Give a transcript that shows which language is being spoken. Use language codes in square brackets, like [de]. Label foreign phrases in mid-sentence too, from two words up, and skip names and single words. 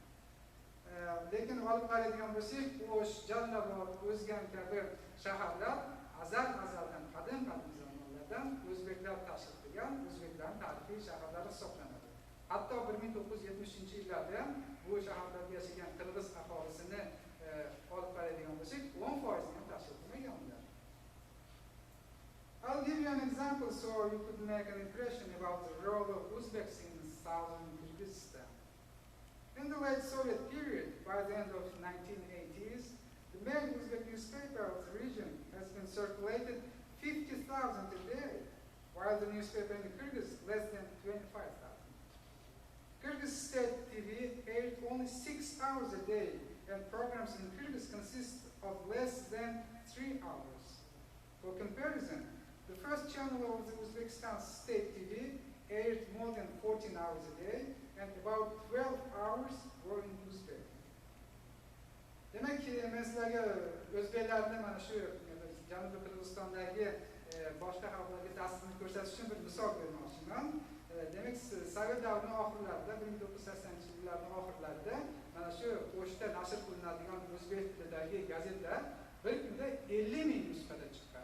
[uz] Lekin olib qaraydigan bo'lsak, Osh, Jalalabad, Ozgen kabi shaharlar azaldan qadim zamonlardan o'zbeklar tashkil qilgan o'zbeklarning tarixiy shaharlari hisoblanadi. Hatto 1970-yillarda ham bu shaharlarda yashagan Qirg'iz aholisini olib qaraydigan bo'lsak, 10% ham tashkil qilmagan ular. [en] I'll give you an example so you could make an impression about the role of Uzbeks in southern Kyrgyzstan. In the late Soviet period, by the end of the 1980s, the main Uzbek newspaper of the region has been circulated 50,000 a day, while the newspaper in the Kyrgyz less than 25,000. Kyrgyz state TV aired only 6 hours a day, and programs in Kyrgyz consist of less than 3 hours. For comparison, the first channel of the Uzbekistan state TV aired more than 14 hours a day, and about 12 hours were in Uzbek. [uz] Demek ki sizlarga o'zbeklarni mana shu Janubiy Qirg'izistondagi boshqa xalqlarga ta'sirini ko'rsatish uchun bir misol bermoqchiman. Demek Sovet davrining oxirlarida, 1980-yillarning oxirlarida mana shu O'shda nashr qilinadigan o'zbek tilidagi gazetlar bir kunda 50 ming nusxada chiqqan.